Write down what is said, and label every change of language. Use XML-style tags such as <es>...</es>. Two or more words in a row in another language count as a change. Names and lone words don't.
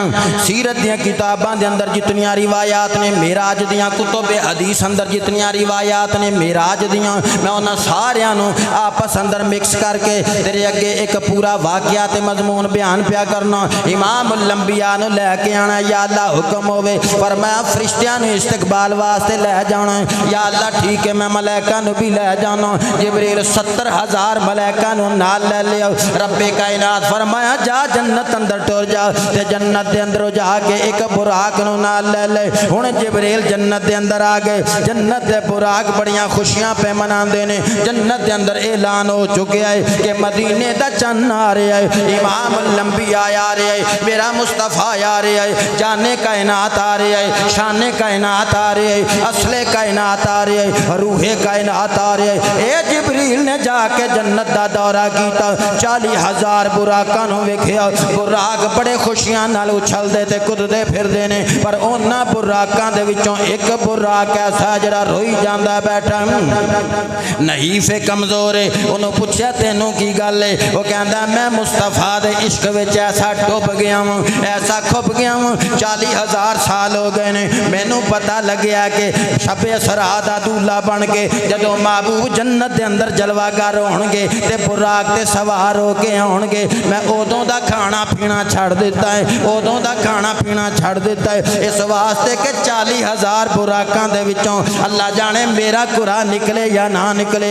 <pa>سیرت دیاں کتاباں دے اندر جتنیاں روایات نے، معراج دیاں کتب حدیث اندر جتنیاں روایات نے معراج دیاں، میں انہاں ساریاں نو آپس اندر مکس کر کے تیرے اگے ایک پورا واقعات مضمون بیان پیا کرنا۔ امام الانبیاء نو لے کے آنا، یا اللہ حکم ہوئے، فرمایا فرشتیاں نو استقبال واسطے لے جانا، یا اللہ ٹھیک ہے میں ملائکہ نو بھی لے جانا۔ جبریل 70,000 ملائکہ نو نال لے لیا۔ رب کائنات فرمایا جا جنت اندر ٹور جا، تے جنت دے اندر جا کے ایک براق نو نال لے لے۔ ہن جبریل جنت دے اندر آ گئے، جنت دے براق بڑیاں خوشیاں پہ مناندے نے۔ جنت دے اندر اعلان ہو چکے ہے کہ مدینے دا چن آ رہا ہے، امام الانبیاء آ رہا ہے، میرا مصطفیٰ آ رہا ہے، جانے کائنات آ رہا ہے، شان کائنات آ رہا ہے، اصل کائنات آ رہے ہیں، روح کائنات آ رہے ہیں۔ اے جبریل نے جا کے جنت دا دورہ کیتا، 40,000 براکاں نو ویکھیا، براک بڑے خوشیاں نال اچھل دے تے کود دے پھر دے نے، پر انہاں براکاں دے وچوں ایک براک ایسا جڑا روئی جاندا بیٹھا، نحیف کمزور ہے۔ انہوں پوچھیا تینوں کی گل ہے؟ وہ کہندا میں مصطفیٰ دے عشق وچ ایسا ڈوب گیا ہوں، ایسا کھپ گیا ہوں، 40,000 سال ہو گئے نے، مینوں پتہ لگیا کہ شب اسرا دا دولہا بن کے جدوں محبوب جنت دے اندر جلوہ گر ہونگے تے براق تے سوار ہو کے آؤنگے میں اودوں دا کھانا پینا چھڈ دتا ہے اودوں دا کھانا پینا چھڈ دتا ہے اس واسطے کہ 40,000 براقاں دے وچوں اللہ جانے میرا قرعہ نکلے یا نہ نکلے</pa>